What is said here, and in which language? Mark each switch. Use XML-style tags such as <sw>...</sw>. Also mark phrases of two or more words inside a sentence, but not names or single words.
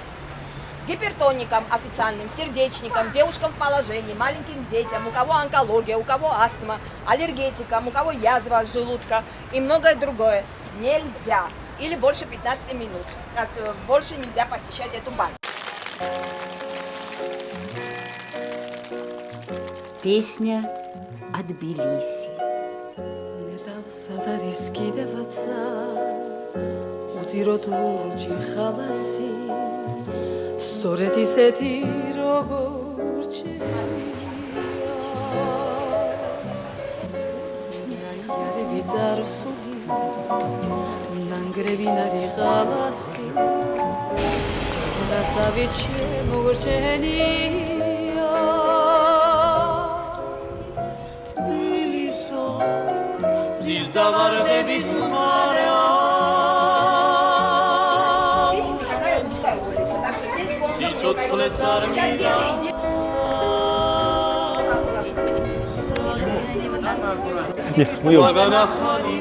<ru>Гипертоникам, официальным, сердечникам, девушкам в положении, маленьким детям, у кого онкология, у кого астма, аллергетикам, у кого язва желудка и многое другое нельзя. Или больше 15 минут. Больше нельзя посещать эту баню. Песня о Тбилиси. Не дав</ru> <ka>სადარის კიდევაცა უტიროთ ლურჯი ხალასი სწორედ ისეთი როგორ ნაიარევი წარსული ნანგრევინარი ხალასი ჯერასავი ჩემოგორჩენია</ka> <ru>Видите, какая узкая улица, так что здесь сейчас дети.</ru>